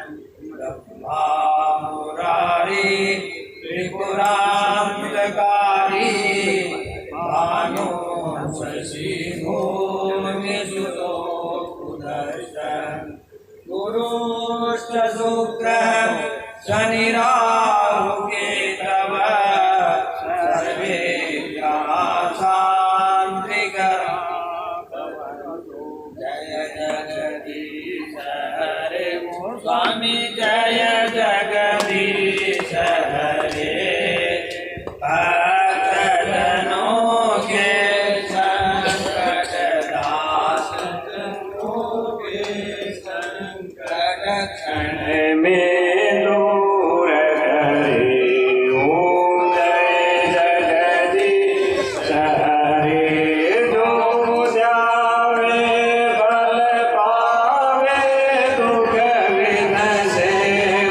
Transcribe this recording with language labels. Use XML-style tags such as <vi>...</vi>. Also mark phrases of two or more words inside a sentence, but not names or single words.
<sa>ब्रह्मामुरारी त्रिपुरान्तकारी भानु शशिभूमिसुतो सुदर्शन गुरुश्च शुक्रः शनिराहुकेतव सर्वे शान्तिकरा।</sa> <hi>जय जगदीश हरे स्वामी जय जगदीश हरे। भक्तजनों के संकटनाश के संकट क्षण में दूर करे। ओम जय जगदीश हरे। जो जावे फल पावे दुख विनसे</hi>